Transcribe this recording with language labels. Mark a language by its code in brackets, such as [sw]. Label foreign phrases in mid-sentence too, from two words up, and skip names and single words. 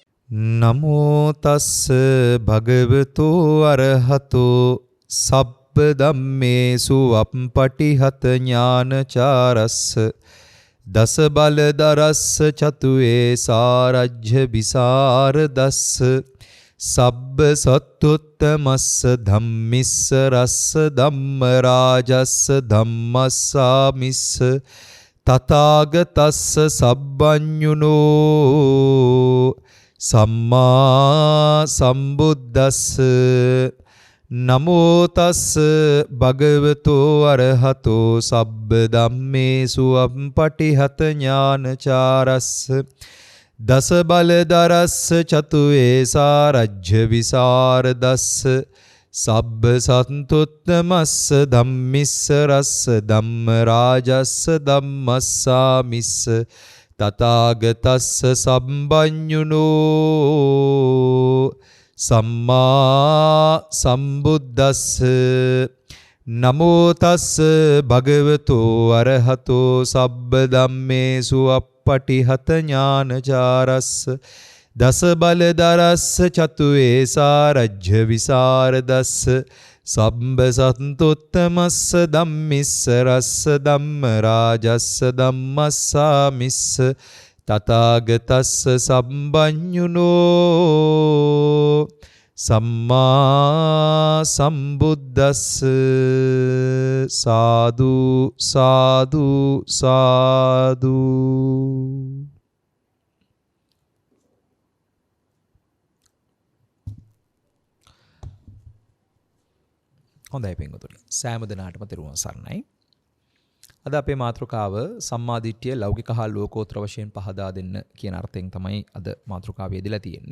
[pi] නමෝ තස්ස භගවතු අරහතෝ සබ්බ ධම්මේසු අප්පටිහත ඥානචාරස්ස දස බල දරස්ස චතුවේ සාරජ්‍ය විසරදස්ස සබ්බ සත්තුත්තමස්ස ධම්මිස්ස රස්ස ධම්ම රාජස්ස ධම්මස්සාමිස්ස තථාගතස්ස සබ්බඤුනෝ සම්මා සම්බුද්දස්ස නමෝ තස්ස භගවතෝ අරහතෝ සබ්බ ධම්මේසු අප්පටිහත ඥානචාරස්ස දස බල දරස්ස චතුවේ සාරජ්‍ය විසරදස්ස සබ්බ සන්තුත්තමස්ස ධම්මිස්ස රස්ස ධම්ම රාජස්ස ධම්මස්සාමිස්ස තථාගතස්ස සම්බඤුනෝ සම්මා සම්බුද්දස්ස නමෝ තස්ස භගවතෝ අරහතෝ සබ්බ ධම්මේසු අප්පටිහත ඥානචාරස්ස දස බල දරස්ස චතුවේ සාරජ්‍ය විසරදස්ස සබ්බ සන්තුත්තමස්ස ධම්මිස්ස රස්ස ධම්ම රාජස්ස ධම්මස්සාමිස්ස තථාගතස්ස සම්බඤුනෝ සම්මා සම්බුද්දස්ස සාදු සාදු සාදු. [si] හොඳයි පින්වතුනි, සෑම දිනාටම තෙරුවන් සරණයි. අද අපේ මාතෘකාව සම්මාදිට්ඨිය ලෞකික හා ලෝකෝත්තර වශයෙන් පහදා දෙන්න කියන අර්ථයෙන් තමයි අද මාතෘකාව යෙදලා තියෙන්නේ.